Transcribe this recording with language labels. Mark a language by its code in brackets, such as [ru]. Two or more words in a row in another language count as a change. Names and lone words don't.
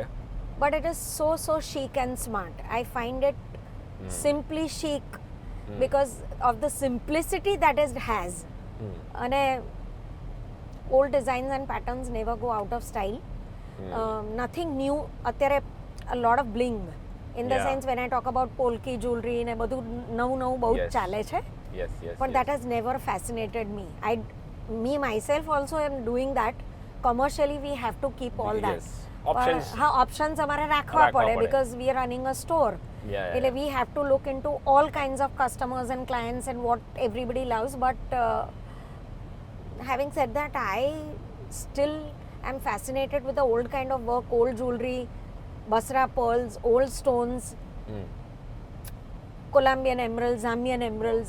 [en] But it is so chic and smart. I find it simply chic because of the simplicity that it has. અને old designs and patterns never go out of style. Nothing new. અત્યારે a lot of bling. In the Yeah. sense when I talk about polki jewelry [gu] ને બધું નવું બહુ [en] Yes. [gu] ચાલે છે. [en] Yes. But that has never fascinated me. me myself also am doing that. Commercially, we have to keep all that. Yes. Options. [gu] હા, options અમારે રાખવા પડે [en] because we are running a store. એટલે we have to look into all kinds of customers and clients and what everybody loves. But having said that, I still am fascinated with the old kind of work, old jewelry, Basra pearls, old stones, Colombian emeralds, Zambian emeralds.